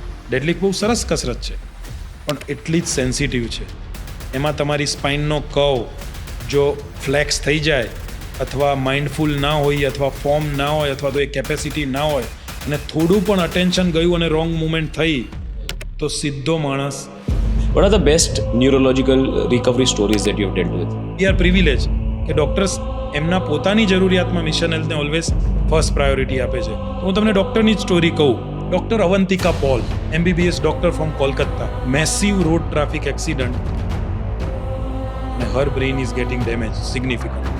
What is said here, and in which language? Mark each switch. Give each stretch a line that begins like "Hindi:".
Gujarati: ડેડલિફ્ટ બહુ સરસ કસરત છે પણ એટલી જ સેન્સિટિવ છે. એમાં તમારી સ્પાઇનનો કર્વ જો ફ્લેક્સ થઈ જાય અથવા માઇન્ડફુલ ના હોય અથવા ફોર્મ ના હોય અથવા તો એ કેપેસિટી ના હોય અને થોડું પણ અટેન્શન ગયું અને રોંગ મુવમેન્ટ થઈ તો સીધો માણસ.
English: What are the best neurological recovery stories that you have dealt with? We are privileged
Gujarati: કે ડૉક્ટર્સ એમના પોતાની જરૂરિયાતમાં મિશન હેલ્થને ઓલવેઝ ફર્સ્ટ પ્રાયોરિટી આપે છે. તો હું તમને ડૉક્ટરની જ સ્ટોરી કહું. Doctor Avantika pole, MBBS doctor from Kolkata, massive road traffic accident અને
English: Her brain is getting damage significant.